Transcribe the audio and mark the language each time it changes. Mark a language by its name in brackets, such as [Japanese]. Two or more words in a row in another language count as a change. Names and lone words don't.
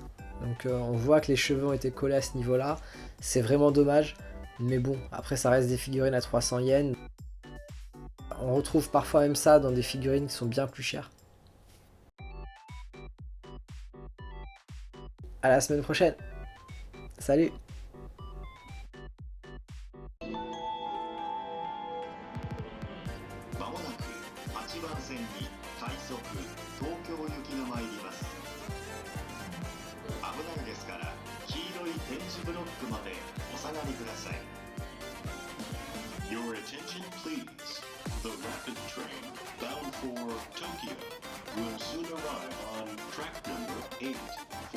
[French] Donc on voit que les cheveux ont été collés à ce niveau là. C'est vraiment dommage. Mais bon, après ça reste des figurines à 300 yens. On retrouve parfois même ça dans des figurines qui sont bien plus chères. À la semaine prochaine. Salut! [Japanese] まもなく8番線に快速東京行きが参ります。危ないですから黄色い点字ブロックまでお下がりください。 [English] Your attention please. The rapid train bound for Tokyo will soon arrive on track number 8.